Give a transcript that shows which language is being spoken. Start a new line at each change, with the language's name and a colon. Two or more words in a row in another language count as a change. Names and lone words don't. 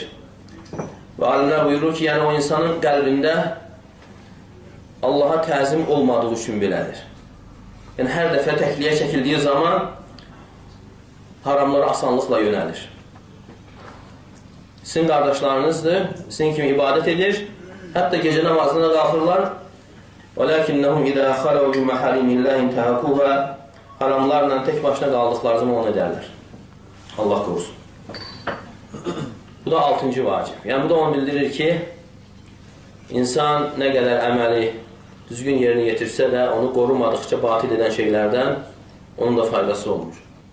Azerbaijani: Və alimlər buyurur ki, yəni o insanın qəlbində Allaha təzim olmadığı üçün belədir. Yəni hər dəfə təkliyə çəkildiyi zaman haramlara asanlıqla yönəlir. Sizin qardaşlarınızdır, sizin kimi ibadət edir, hətta gecə namazına qalxırlar.
Arabic: وَلَكِنَّهُمْ اِذَا خَلَوْا بِمَحَارِمِ اللّٰهِ اِنْتَهَاكُوهَا.
Azerbaijani: Haramlarla tek başına qaldıqları zaman onu edərlər. Allah qorusun. Bu da 6-cı vacib. Yəni bu da onu bildirir ki, insan nə qədər əməli düzgün yerini yetirsə də onu qorumadıqca batil edən şeylərdən onun da faydası olmur.